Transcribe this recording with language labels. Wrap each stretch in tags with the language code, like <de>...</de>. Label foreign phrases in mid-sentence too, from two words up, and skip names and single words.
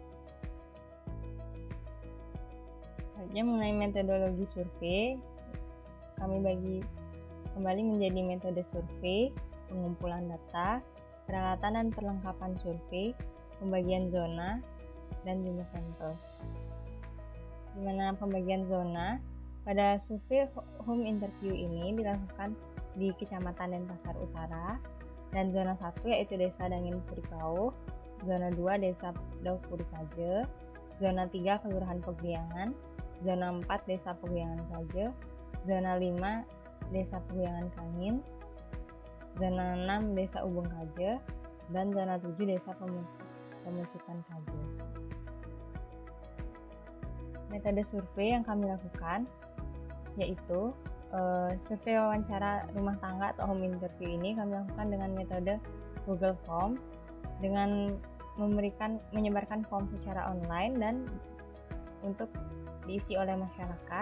<id>Selanjutnya mengenai metodologi survei, kami bagi kembali menjadi metode survei, pengumpulan data, peralatan dan perlengkapan survei, pembagian zona, dan jumlah sampel. Di mana pembagian zona pada survei</id> <en>home interview</en> <id>ini dilakukan di Kecamatan Denpasar Utara, dan zona 1 yaitu Desa Dangin Purikau, zona 2 Desa Dauk Purikaje, zona 3 Kelurahan Peguyangan, zona 4 Desa Peguyangan Kaje, zona 5 Desa Peguyangan Kangin, zona 6 Desa Ubung Kaje, dan zona 7 Desa Pemusikan Kaje. Metode survei yang kami lakukan yaitu survei wawancara rumah tangga atau</id> <en>home interview</en> <id>ini kami lakukan dengan metode Google Form dengan menyebarkan form secara online dan untuk diisi oleh masyarakat,</id>